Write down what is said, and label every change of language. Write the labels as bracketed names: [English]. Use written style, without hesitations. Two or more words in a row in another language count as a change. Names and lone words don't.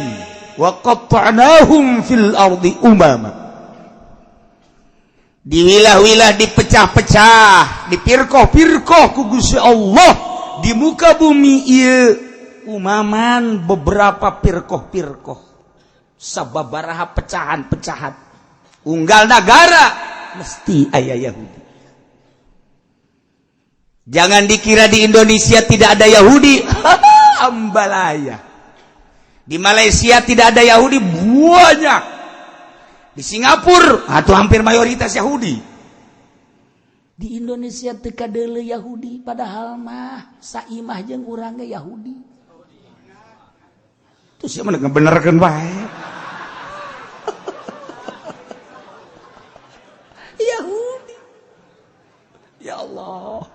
[Arabic] وقطعناهم في الأرض أمما. [Sundanese] Diwilah-wilah, dipecah-pecah, dipirkoh-pirkoh ku Gusti Allah di muka bumi ieu umaman beberapa pirkoh-pirkoh. Sababaraha pecahan-pecahan. Unggal negara mesti aya Yahudi. [Indonesian] Jangan dikira di Indonesia tidak ada Yahudi. Ambalaya. Di Malaysia tidak ada Yahudi, banyak. Di Singapura atau hampir mayoritas Yahudi. [Sundanese] Di Indonesia teu kadeuleu Yahudi padahal mah saimah jeung urang ge Yahudi. Terus sia mah ngebenerkeun bae. Yahudi. [Arabic] يا الله.